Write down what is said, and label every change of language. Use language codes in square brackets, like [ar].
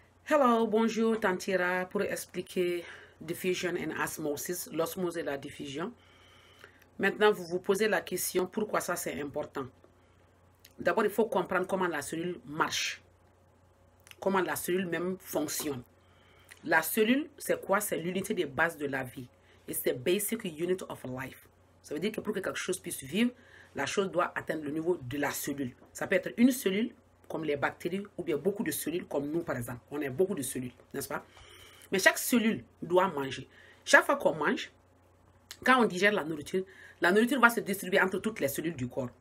[fr] Hello, bonjour, Tantira, pour expliquer [en] diffusion and osmosis, [fr] l'osmose et la diffusion. Maintenant, vous vous posez la question, pourquoi ça c'est important? D'abord, il faut comprendre comment la cellule marche, comment la cellule même fonctionne. La cellule, c'est quoi? C'est l'unité de base de la vie. [en] It's the basic unit of life. [fr] Ça veut dire que pour que quelque chose puisse vivre, la chose doit atteindre le niveau de la cellule. Ça peut être une cellule, comme les bactéries, ou bien beaucoup de cellules, comme nous par exemple. On a beaucoup de cellules, n'est-ce pas? Mais chaque cellule doit manger. Chaque fois qu'on mange, quand on digère la nourriture va se distribuer entre toutes les cellules du corps.